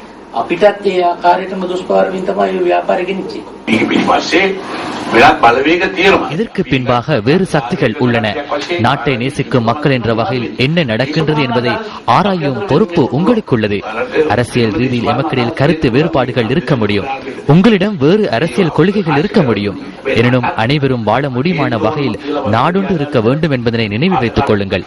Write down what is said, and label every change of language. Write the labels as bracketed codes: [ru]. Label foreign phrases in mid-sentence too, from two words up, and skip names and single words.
[si] අපිටත් ඒ ආකාරයටම දුෂ්පාරමින් තමයි ව්‍යාපාරය ගෙනිච්චේ. මේක පිටිපස්සේ වෙනත් බලවේග තියෙනවා. [ta] இதற்கு பின்பாக வேறு சக்திகள் உள்ளன. நாட்டை நேசிக்கும் மக்கள் என்ற வகையில் என்ன நடக்கின்றது என்பதை ஆராயும் பொறுப்பு உங்களுக்குள்ளது. அரசியல் ரீதியில் எமக்கிடையில் கருத்து வேறுபாடுகள் இருக்க முடியும். உங்களிடம் வேறு அரசியல் கொள்கைகள் இருக்க முடியும். எனினும் அனைவரும் வாழ முடியுமான வகையில் நாடொன்று இருக்க வேண்டும் என்பதனை நினைவில் வைத்துக் கொள்ளுங்கள்.